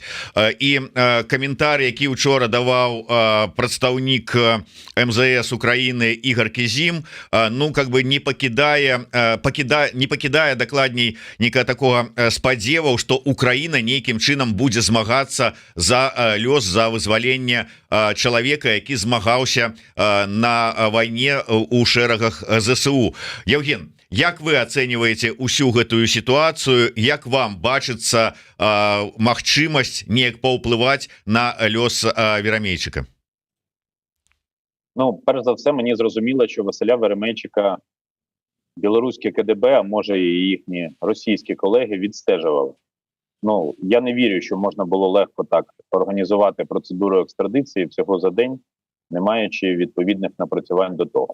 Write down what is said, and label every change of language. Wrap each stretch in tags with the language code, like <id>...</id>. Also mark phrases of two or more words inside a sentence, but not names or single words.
<be>І каментар, які учора даваў прадстаўнік МЗС Украіны Ігор Кізім, ну,</be> <ru>как бы</ru> <be>не пакідае дакладней нейкага такого спадзеваў, што Украіна нейкім чынам будзе змагацца за лёс, за вызваленне чалавека, які змагаўся на вайне у шэрагах ЗСУ. Евген, як вы ацэньваеце усю гэтую сітуацыю? Як вам бачыцца магчымасць неяк паўплываць на лёс Верамейчыка?</be> <uk>Ну, перш за все, мені зрозуміло, що Василя Веремейчика білоруське КДБ, а може і їхні російські колеги відстежували. Ну, я не вірю, що можна було легко так організувати процедуру екстрадиції всього за день, не маючи відповідних напрацювань до того.</uk>